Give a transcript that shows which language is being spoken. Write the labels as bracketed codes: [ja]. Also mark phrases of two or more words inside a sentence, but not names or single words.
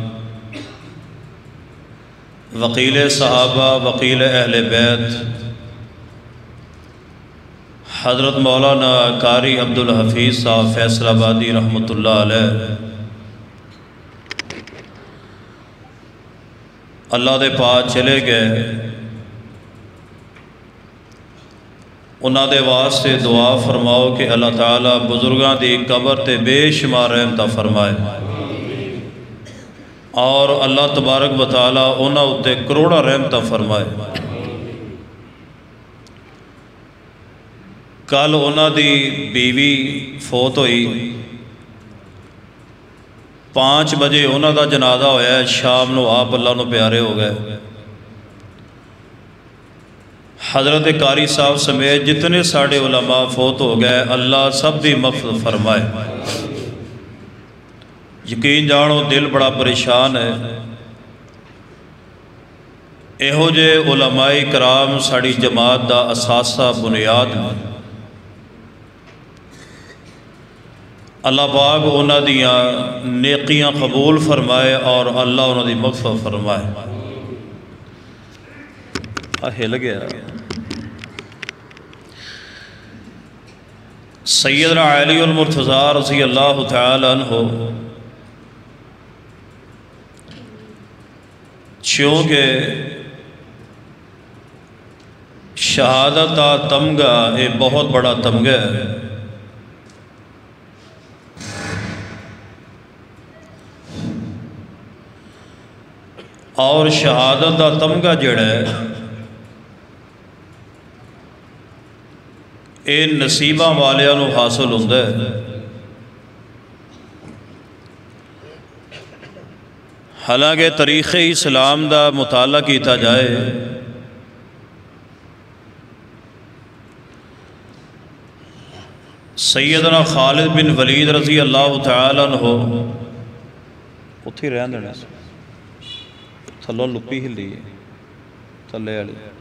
[pa] وکیل صحابہ وکیل اہل بیت حضرت مولانا قاری عبداللہ صاحب فیصل آبادی رحمۃ اللہ علیہ، اللہ دے پاس چلے گئے، انہاں دے واسطے دعا فرماؤ کہ اللہ تعالیٰ بزرگاں دی قبر تے بے شمار رحمتہ فرمائے اور اللہ تبارک و تعالیٰ انہاں اتے کروڑا رحمتہ فرمائے۔ کل انہاں دی بیوی فوت ہوئی، 5 بجے انہاں دا جنازہ ہویا ہے، شام نو آپ اللہ نو پیارے ہو گئے۔ حضرت قاری صاحب سمیت جتنے ساڑے علماء فوت ہو گئے، اللہ سب دی مغفرت فرمائے۔ یقین جانو دل بڑا پریشان ہے، ایہو جے علماء کرام ساڑی جماعت دا اساسہ بنیاد ہے۔ اللہ پاک انہاں دیاں نیکیاں قبول فرمائے اور اللہ انہاں دی مغفرت فرمائے۔ ہل گیا۔ سیدنا علی المرتضی رضی اللہ تعالی عنہ [ur] چونکہ شہادت کا تمغہ ایک بہت بڑا تمغہ ہے، اور شہادت کا تمغہ جڑا ہے [pa] اے نصیباں والیاں نو حاصل ہوندا ہے۔ حالانکہ تاریخ اسلام دا مطالعہ کیتا جائے سیدنا خالد بن ولید رضی اللہ تعالی عنہ اتھی رہن دینا تھلوں لپی ہلی ہے تھلے والی،